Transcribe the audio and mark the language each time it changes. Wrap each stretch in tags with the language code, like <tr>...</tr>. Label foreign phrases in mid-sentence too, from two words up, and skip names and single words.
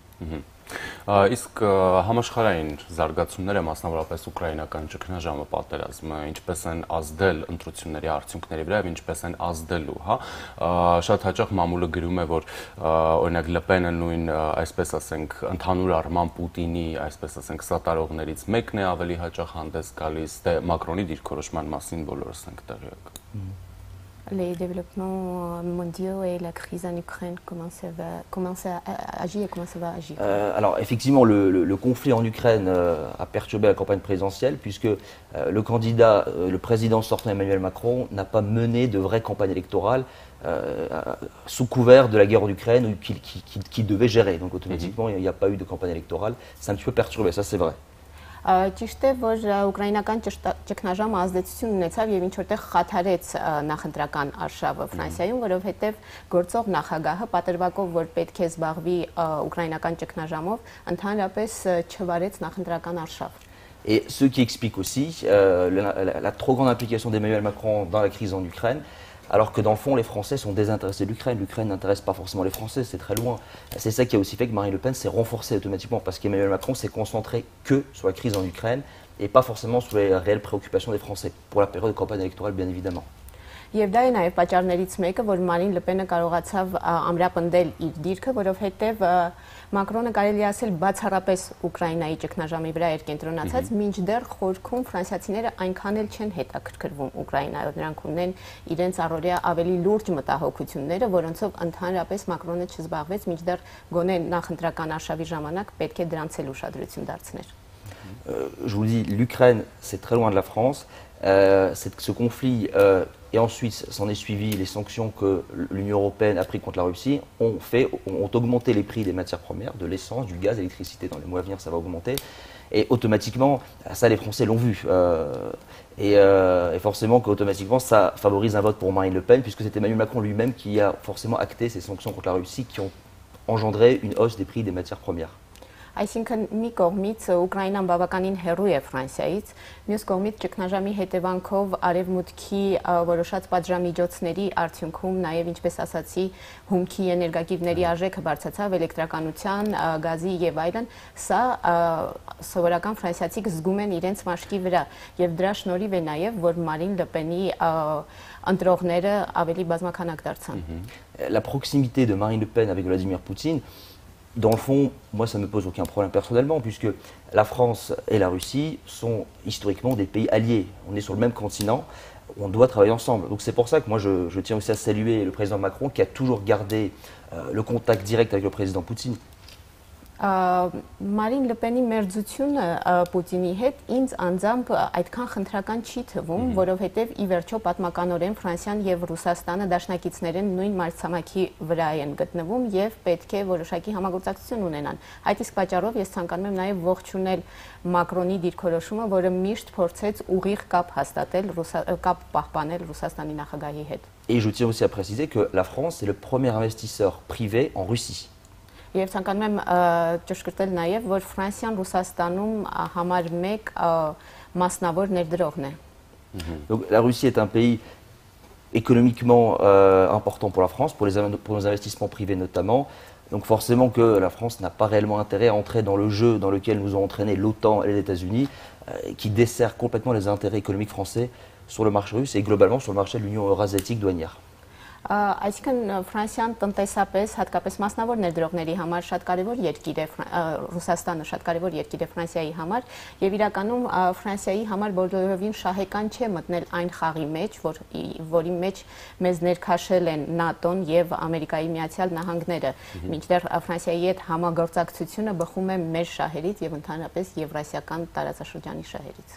<hy>Իսկ համաշխարհային զարգացումները, մասնավորապես ուկրաինական ճգնաժամը, պատերազմը, ինչպես են ազդել ընտրությունների արդյունքների վրա եւ ինչպես են ազդելու, հա, շատ հաճախ մամուլը գրում է, որ օրինակ Լպենը նույն, այսպես ասենք, ընդհանուր առմամբ Պուտինի, այսպես ասենք, սատարողներից մեկն է ավելի հաճախ հանդես գալիս, թե Մակրոնի դիրքորոշման մասին բոլորս ենք տեղյակ։</hy> <fr>Les développements mondiaux et la crise en Ukraine, comment ça agir et comment ça va agir? Alors effectivement, le conflit en Ukraine a perturbé la campagne présidentielle puisque le président sortant Emmanuel Macron n'a pas mené de vraie campagne électorale sous couvert de la guerre en Ukraine qu'il devait gérer. Donc automatiquement, il n'y a pas eu de campagne électorale. C'est un petit peu perturbé, ça c'est vrai.</fr> <hy>Ճիշտ է, որ ուկրաինական ճգնաժամը ազդեցություն ունեցավ եւ ինչ որտեղ խաթարեց նախընտրական արշավը Ֆրանսիայում, որովհետեւ գործող նախագահը պատրվակով, որ պետք է զբաղվի ուկրաինական ճգնաժամով, ընդհանրապես չվարեց նախընտրական արշավ։</hy> <fr>Et ce qui explique aussi la trop grande implication d'Emmanuel Macron dans la crise en Ukraine, alors que dans le fond, les Français sont désintéressés de l'Ukraine. L'Ukraine n'intéresse pas forcément les Français, c'est très loin. C'est ça qui a aussi fait que Marine Le Pen s'est renforcée automatiquement, parce qu'Emmanuel Macron s'est concentré que sur la crise en Ukraine et pas forcément sur les réelles préoccupations des Français, pour la période de campagne électorale bien évidemment.</fr> <hy>Եվ դա է նաև պատճառներից մեկը, որ Մարին Լպենը կարողացավ ամրապնդել իր դիրքը, որովհետև Մակրոնը կարելի ասել բացառապես Ուկրաինայի ճգնաժամի վրա էր կենտրոնացած, մինչդեռ խորքում ֆրանսիացիները այնքան էլ չեն հետաքրքրվում Ուկրաինայով, նրանք ունեն իրենց առօրյա ավելի լուրջ մտահոգությունները, որոնցով ընդհանրապես Մակրոնը չզբաղվեց, մինչդեռ գոնե նախընտրական արշավի ժամանակ պետք է դրանց էլ ուշադրություն դարձներ։</hy> <fr>Je vous dis, l'Ukraine, c'est très loin de la France. Ce conflit, et ensuite s'en est suivi les sanctions que l'Union européenne a prises contre la Russie, ont augmenté les prix des matières premières, de l'essence, du gaz, de l'électricité. Dans les mois à venir, ça va augmenter. Et automatiquement, ça, les Français l'ont vu. Et forcément qu'automatiquement, ça favorise un vote pour Marine Le Pen, puisque c'est Emmanuel Macron lui-même qui a forcément acté ces sanctions contre la Russie qui ont engendré une hausse des prix des matières premières.</fr> <hy>Այսինքն մի կողմից Ուկրաինան բավականին հեռու է Ֆրանսիայից, մյուս կողմից ճգնաժամի հետևանքով արևմուտքի որոշած պատժամիջոցների արդյունքում նաև ինչպես ասացի հումքի էներգակիրների արժեքը բարձրացավ, էլեկտրականության, գազի եւ այլն, սա սովորական ֆրանսիացիք զգում են իրենց մաշկի վրա եւ դրա շնորհիվ է նաև որ Մարին Լպենի ընտրողները ավելի բազմականակ դարձան։</hy> <fr>La proximité de Marine Le Pen avec Vladimir Poutine, dans le fond, moi ça ne me pose aucun problème personnellement, puisque la France et la Russie sont historiquement des pays alliés. On est sur le même continent, on doit travailler ensemble. Donc c'est pour ça que moi je tiens aussi à saluer le président Macron qui a toujours gardé le contact direct avec le président Poutine.</fr> <hy>Մարին Լպենի մերձությունը Պուտինի հետ ինձ անձամբ այդքան խնդրական չի թվում, որովհետև ի վերջո պատմականորեն Ֆրանսիան եւ Ռուսաստանը դաշնակիցներեն նույն մայրցամաքի վրա են գտնվում եւ պետք է որոշակի համագործակցություն ունենան։ Այդ իսկ պատճառով ես ցանկանում եմ նաեւ ողջունել Մակրոնի դիրքորոշումը, որը միշտ փորձեց ուղիղ կապ հաստատել, կապ պահպանել Ռուսաստանի նախագահի հետ։</hy> <fr>Et je tiens aussi à préciser que la France est le premier investisseur privé en Russie.</fr> <hy>Եվ ցանկանում եմ ճշգրտել նաև, որ Ֆրանսիան Ռուսաստանում համար մեկ մասնավոր ներդրողն է։</hy> <fr>Donc la Russie est un pays économiquement important pour la France, pour nos investissements privés notamment. Donc forcément que la France n'a pas réellement intérêt à entrer dans le jeu dans lequel nous ont entraîné l'OTAN et les États-Unis, qui dessert complètement les intérêts économiques français sur le marché russe et globalement sur le marché de l'Union eurasiatique douanière.</fr> <hy>Այսինքն Ֆրանսիան տնտեսապես, հատկապես մասնավոր ներդրողների համար շատ կարևոր երկիր է, Ռուսաստանը շատ կարևոր երկիր է Ֆրանսիայի համար, եւ իրականում Ֆրանսիայի համար բոլորովին շահեկան չէ մտնել այն խաղի մեջ, որի մեջ մեզ ներքաշել են ՆԱՏՕ-ն եւ Ամերիկայի Միացյալ Նահանգները, մինչդեռ Ֆրանսիայի հետ համագործակցությունը բխում է մեր շահերից եւ ընդհանրապես Եվրասիական տարածաշրջանի շահերից։</hy>